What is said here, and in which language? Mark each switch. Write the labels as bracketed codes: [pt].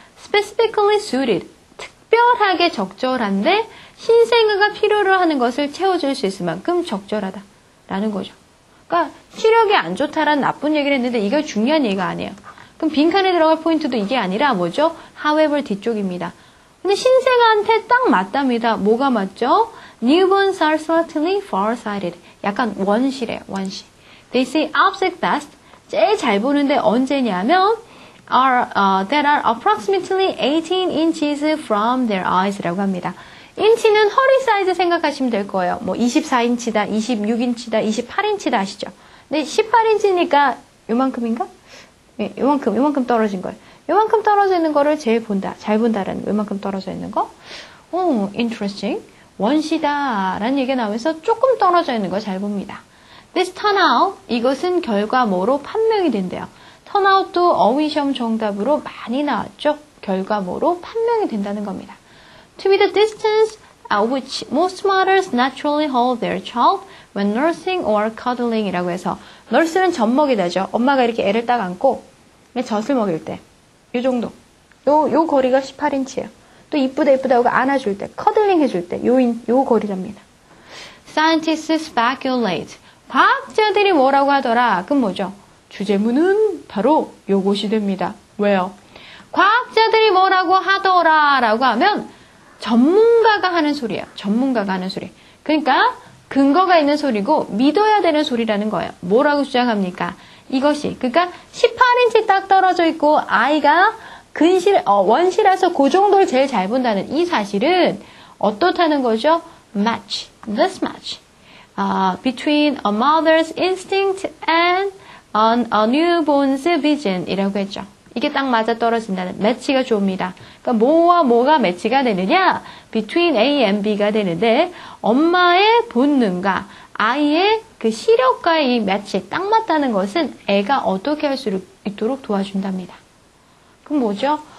[en] specifically suited, [ko] 특별하게 적절한데 신생아가 필요로 하는 것을 채워줄 수 있을 만큼 적절하다라는 거죠. 그러니까 시력이 안 좋다라는 나쁜 얘기를 했는데 이게 중요한 얘기가 아니에요. 그럼 빈칸에 들어갈 포인트도 이게 아니라 뭐죠? However 뒤쪽입니다. 근데 신생아한테 딱 맞답니다. 뭐가 맞죠? [en] Newborns are certainly farsighted. [ko] 약간 원시래요. 원시. [en] They see object best. [ko] 제일 잘 보는데 언제냐면 [en] that are approximately 18 inches from their eyes라고 합니다. [ko] 인치는 허리 사이즈 생각하시면 될 거예요. 뭐 24인치다, 26인치다, 28인치다 아시죠? 근데 18인치니까 요만큼인가? 네, 요만큼 떨어진 거예요. 요만큼 떨어져 있는 거를 제일 본다. 잘 본다라는 거. 요만큼 떨어져 있는 거. 오, interesting. 원시다라는 얘기가 나오면서 조금 떨어져 있는 거 잘 봅니다. [en] This turnout, [ko] 이것은 결과모로 판명이 된대요. turnout도 어휘 시험 정답으로 많이 나왔죠. 결과모로 판명이 된다는 겁니다. [en] To be the distance at which most mothers naturally hold their child when nursing or cuddling [ko] 이라고 해서 [en] nurse는 젖먹이다죠. [ko] 엄마가 이렇게 애를 딱 안고 젖을 먹일 때 이 정도. 요 거리가 18인치예요. 또 이쁘다 하고 안아줄 때, 커들링 해줄 때 요 거리랍니다. [en] Scientists speculate. [ko] 과학자들이 뭐라고 하더라? 그럼 뭐죠? 주제문은 바로 요것이 됩니다. 왜요? 과학자들이 뭐라고 하더라 라고 하면 전문가가 하는 소리예요. 전문가가 하는 소리. 그러니까 근거가 있는 소리고 믿어야 되는 소리라는 거예요. 뭐라고 주장합니까? 이것이. 그러니까 18인치 딱 떨어져 있고 아이가 원시라서 그 정도를 제일 잘 본다는 이 사실은 어떻다는 거죠? [en] Match. This match. Between a mother's instinct and a newborn's vision [ko] 이라고 했죠. 이게 딱 맞아 떨어진다는 매치가 줍니다. 그러니까 뭐와 뭐가 매치가 되느냐? [en] Between A and B [ko] 가 되는데 엄마의 본능과 아이의 그 시력과의 이 매치 딱 맞다는 것은 애가 어떻게 할 수 있도록 도와준답니다. 그럼 뭐죠?